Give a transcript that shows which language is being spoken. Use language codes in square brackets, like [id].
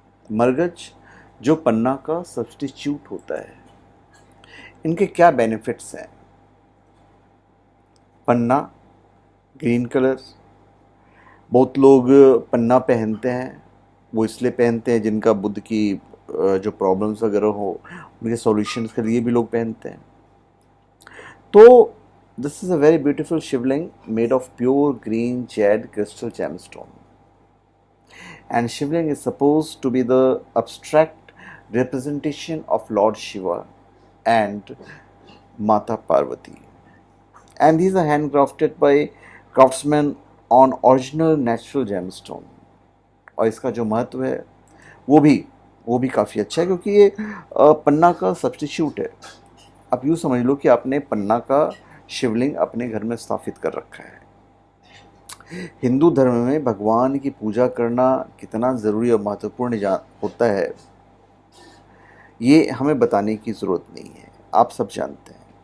[hi] मरगज जो पन्ना का सब्स्टिट्यूट होता है, इनके क्या बेनिफिट्स हैं। पन्ना ग्रीन कलर, बहुत लोग पन्ना पहनते हैं, वो इसलिए पहनते हैं जिनका बुद्ध की जो प्रॉब्लम्स वगैरह हो उनके सॉल्यूशंस के लिए भी लोग पहनते हैं। [en] तो this is a very beautiful shivling made of pure green jade crystal gemstone. And shivling is supposed to be the abstract representation of Lord Shiva and Mata Parvati. And these are handcrafted by craftsmen on original natural gemstone. [hi] और इसका जो महत्व है वो भी काफ़ी अच्छा है, क्योंकि ये पन्ना का सब्स्टिट्यूट है। आप यूँ समझ लो कि आपने पन्ना का शिवलिंग अपने घर में स्थापित कर रखा है। हिंदू धर्म में भगवान की पूजा करना कितना ज़रूरी और महत्वपूर्ण होता है, ये हमें बताने की ज़रूरत नहीं है, आप सब जानते हैं।